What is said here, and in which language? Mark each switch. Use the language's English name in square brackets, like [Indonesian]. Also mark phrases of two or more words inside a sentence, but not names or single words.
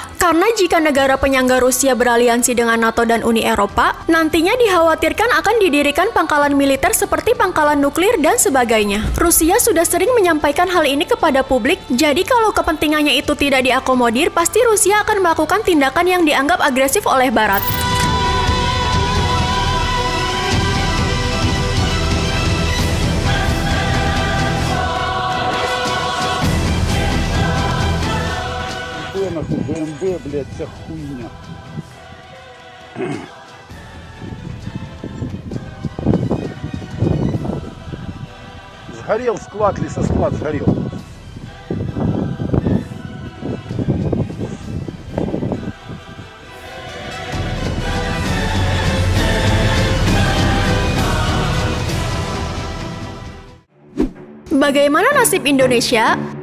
[Indonesian] Karena jika negara penyangga Rusia beraliansi dengan NATO dan Uni Eropa, nantinya dikhawatirkan akan didirikan pangkalan militer seperti pangkalan nuklir dan sebagainya. Rusia sudah sering menyampaikan hal ini kepada publik, jadi kalau kepentingannya itu tidak diakomodir, pasti Rusia akan melakukan tindakan yang dianggap agresif oleh Barat. [Russian] БМВ, блядь, вся хуйня. Сгорел склад, лесосклад сгорел. [Indonesian] Bagaimana nasib Indonesia?